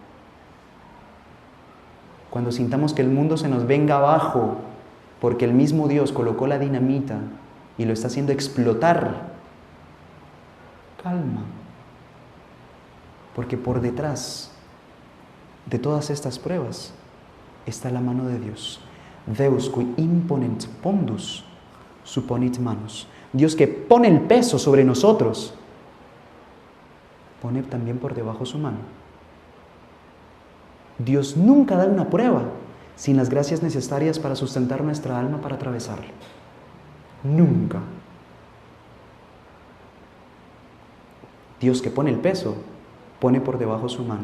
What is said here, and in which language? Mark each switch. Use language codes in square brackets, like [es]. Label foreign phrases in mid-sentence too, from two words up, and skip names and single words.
[es] Cuando sintamos que el mundo se nos venga abajo, porque el mismo Dios colocó la dinamita y lo está haciendo explotar, calma. Porque por detrás de todas estas pruebas está la mano de Dios. [la] Deus qui imponent pondus supponit manus. [es] Dios que pone el peso sobre nosotros, pone también por debajo su mano. Dios nunca da una prueba sin las gracias necesarias para sustentar nuestra alma para atravesarla. Nunca. Dios que pone el peso, pone por debajo su mano.